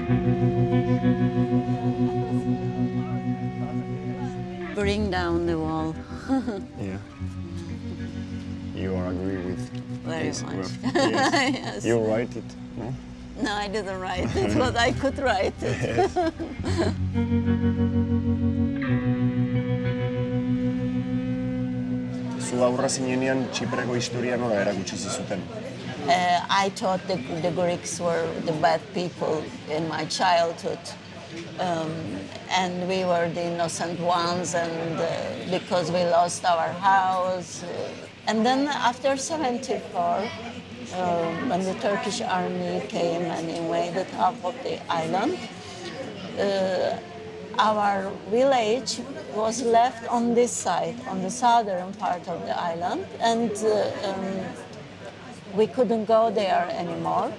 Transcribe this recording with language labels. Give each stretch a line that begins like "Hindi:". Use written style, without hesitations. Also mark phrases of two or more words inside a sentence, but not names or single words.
English: Bring down the wall. Yeah. You agree with Very this? much. Yes. Yes. You write it, no? No, I didn't write it, but I could write it.
Basque: Zu aurra zinenean Txipreko historia nola erakutsi zizuten?
English: I thought the Greeks were the bad people in my childhood. And we were the innocent ones, and because we lost our house. And then after 74, when the Turkish army came and invaded half of the island, our village was left on this side, on the southern part of the island, and we couldn't go there anymore.